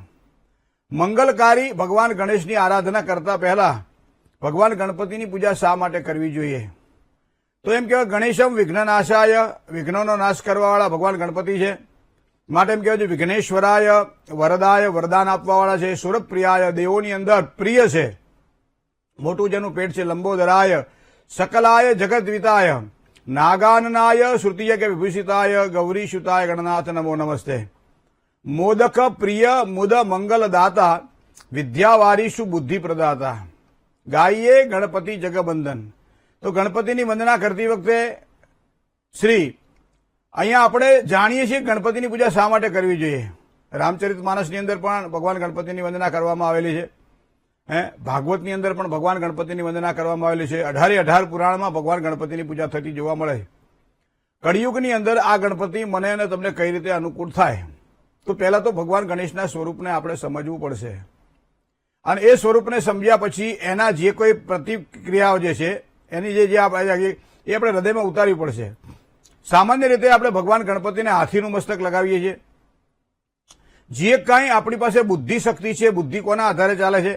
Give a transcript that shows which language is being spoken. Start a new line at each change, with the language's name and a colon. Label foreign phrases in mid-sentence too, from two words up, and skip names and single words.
Gujarati: મંગલકારી ભગવાન ગણેશની આરાધના કરતા પહેલા ભગવાન ગણપતિની પૂજા શા માટે કરવી જોઈએ? તો એમ કહેવાય
Sanskrit: ગણેશમ વિઘ્નનાશાય,
Gujarati: વિઘ્નોનો નાશ કરવાવાળા ભગવાન ગણપતિ છે, માટે એમ કહેવાય છે
Sanskrit: વિઘ્નેશ્વરાય વરદાય,
Gujarati: વરદાન આપવાવાળા છે। સુરપ્રિયાય, દેવોની અંદર પ્રિય છે, મોટું જેનું પેટ છે।
Sanskrit: લંબોદરાય सकलाय जगद्विताय नागाननाय श्रुतिय के विभूषिताय गौरीश्युताय गणनाथ नमो नमस्ते।
Hindi: मोदक प्रिय मुद मंगल दाता विद्यावारीषु बुद्धि प्रदाता गाइए गणपति जगबंधन।
Gujarati: તો ગણપતિની વંદના કરતી વખતે શ્રી અહીંયા આપણે જાણીએ છીએ ગણપતિની પૂજા શા માટે કરવી જોઈએ। રામચરિતમાનસની અંદર પણ ભગવાન ગણપતિની વંદના કરવામાં આવેલી છે। ભાગવતની અંદર પણ ભગવાન ગણપતિની વંદના કરવામાં આવેલી છે। 18 પુરાણમાં ભગવાન ગણપતિની પૂજા થતી જોવા મળે। કલિયુગની અંદર આ ગણપતિ મને અને તમને કઈ રીતે અનુકૂળ થાય, તો પહેલા તો ભગવાન ગણેશના સ્વરૂપને આપણે સમજવું પડશે, અને એ સ્વરૂપને સમજ્યા પછી એના જે કોઈ પ્રતિક્રિયાઓ જે છે એની જે એ આપણે હૃદયમાં ઉતારવી પડશે। સામાન્ય રીતે આપણે ભગવાન ગણપતિને હાથીનું મસ્તક લગાવીએ છીએ। જે કાંઈ આપણી પાસે બુદ્ધિ શક્તિ છે, બુદ્ધિ કોના આધારે ચાલે છે?